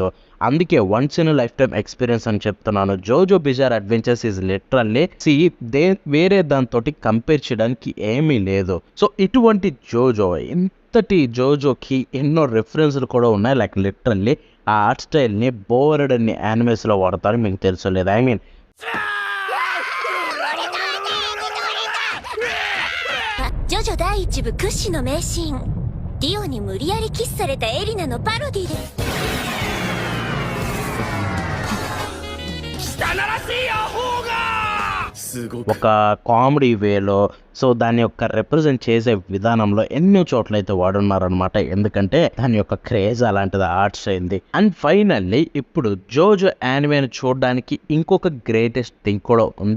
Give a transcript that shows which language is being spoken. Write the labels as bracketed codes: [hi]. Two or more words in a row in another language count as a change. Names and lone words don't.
[te] అందుకే [en] once in lifetime experience [te] అని చెప్తున్నాను. జోజో బిజార్ అడ్వెంచర్స్ [en] is literally [te] వేరే దాంతో కంపేర్ చేయడానికి ఏమీ లేదు. సో ఇటువంటి జోజో ఇంతటి జోజోకి ఎన్నో రిఫరెన్స్లు కూడా ఉన్నాయి. [en] like literally [te] ఆ [en] art style [te] బోర్డ్ అన్ని యానిమేస్లో వాడతారు, మీకు తెలుసు లేదు. [en] I mean [ja] ジョジョ第一部屈指の名シーン、ディオに無理やりキスされたエリナのパロディです。汚らしいアホが [te] ఒక [en] comedy way, [te] సో దాని యొక్క రిప్రజెంట్ చేసే విధానంలో ఎన్నో చోట్ల అయితే వాడున్నారనమాట. ఎందుకంటే దాని యొక్క క్రేజ్ అలాంటిది ఆర్ట్స్ అయింది. [en] and finally [te] ఇప్పుడు జోజో యానిమేని చూడడానికి ఇంకొక [en] greatest thing [te] కూడా ఉంది.